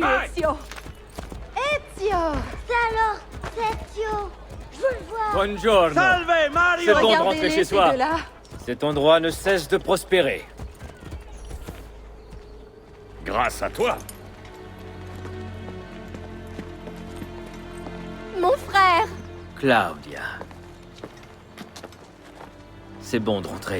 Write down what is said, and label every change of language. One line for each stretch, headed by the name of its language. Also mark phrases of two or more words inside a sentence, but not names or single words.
Italian: Vai, vai. Ezio. Ezio!
French: C'est alors Ezio! Je veux le voir!
Italian: Buongiorno! Salve, Mario!
French: C'est bon de Regardez-les, rentrer chez ces soi. deux-là. Cet endroit ne cesse de prospérer. Grâce à toi. Mon frère! Claudia. C'est bon de rentrer.